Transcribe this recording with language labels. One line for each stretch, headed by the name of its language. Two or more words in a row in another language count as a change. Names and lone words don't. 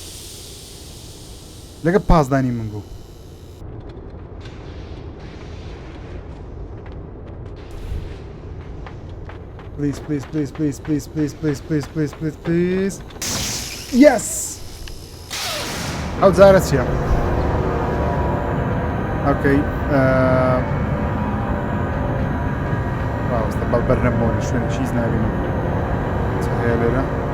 Central Kurdish: لەگە پازدانی من بوو
English: please please please please please please please please please please please yes
Central Kurdish: ئەو جارە چییە ئۆکەی ڕاوستە بەڵ بەرنەمەوە لە شوێنە چیز نابینم چ هەیە لێرە